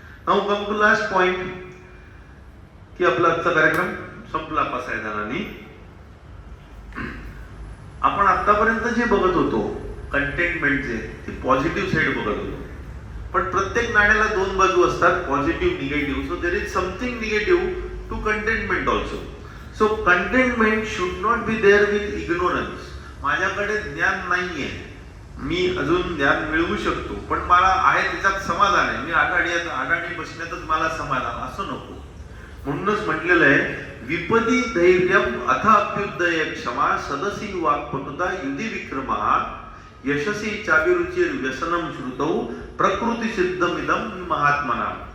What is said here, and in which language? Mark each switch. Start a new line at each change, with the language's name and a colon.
English: now come to last point,
Marathi: की आपला आजचा कार्यक्रम संपला 5 जणांनी. आपण आतापर्यंत जे बघत होतो कंटेंटमेंटचे, ती पॉझिटिव्ह साईड बघत होतो. पण प्रत्येक नाण्याला 2 बाजू असतात, positive negative.
English: So there is something negative to contentment also. So contentment should not be there with ignorance.
Marathi: माझ्याकडे ज्ञान नाहीये, मी अजून ज्ञान मिळवू शकतो, पण मला आहे त्याच्यात समाधान आहे, मी आघाडी बसण्यातच मला समाधान, असं नको.
Sanskrit: म्हणूनच म्हटलेलं आहे, विपदी धैर्यम अथ अभ्युदय क्षमा सदसी वाक्पटुता युधी विक्रमः यशसी चाभिरुचिर व्यसनम श्रुतौ प्रकृती सिद्धमिदम महात्मना.